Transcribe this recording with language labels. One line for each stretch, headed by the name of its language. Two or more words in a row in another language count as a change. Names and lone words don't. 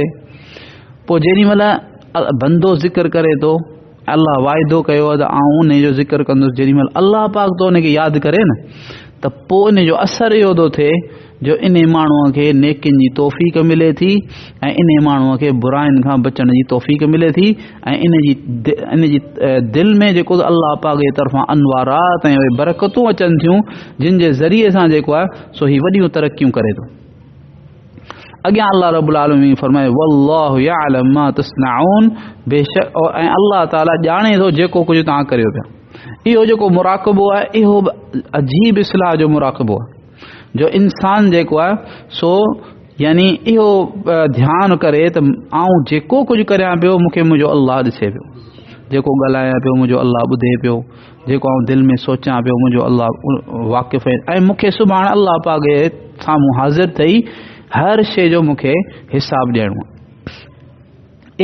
Sindhi: पोइ जेॾी महिल बंदो ज़िक्र करे थो, अल्लाह वाइदो कयो आहे त आउं उन जो ज़िक्र कंदुसि, जेॾी महिल अल्लाह पाक तो उनखे यादि करे न त पोइ इन जो असरु इहो थो थिए जो इन माण्हूअ खे नेकियुनि जी तौफ़ीक़ मिले थी ऐं इन माण्हूअ खे बुराइनि खां बचण जी तौफ़ीक़ मिले थी ऐं इन जी दिलि में जेको अल्लाह पाक जे तरफ़ां अनवारात ऐं बरकतूं अचनि थियूं, जिन जे ज़रिए सां जेको आहे सो ही वॾियूं तरक़ियूं करे थो। अॻियां
Arabic: الله رب العالمين
Sindhi: फरमाए
Arabic: والله يعلم ما تصنعون,
Sindhi: बेशक ऐं अल्लाह ताला ॼाणे थो जेको कुझु तव्हां करियो पिया। इहो जेको मुराक़बो आहे इहो अजीब इस्लाह जो मुराक़बो आहे जो इंसान जेको आहे सो यानी इहो ध्यानु करे त आउं जेको कुझु करियां पियो मूंखे मुंहिंजो अल्लाह ॾिसे पियो, जेको ॻाल्हायां पियो मुंहिंजो अल्लाह ॿुधे पियो, जेको आउं दिलि में सोचां पियो मुंहिंजो अल्लाह वाक़िफ़ आहे ऐं मूंखे सुभाणे अल्लाह पाक जे साम्हूं हाज़िर ठही हर शइ जो मूंखे हिसाब ॾियणो आहे।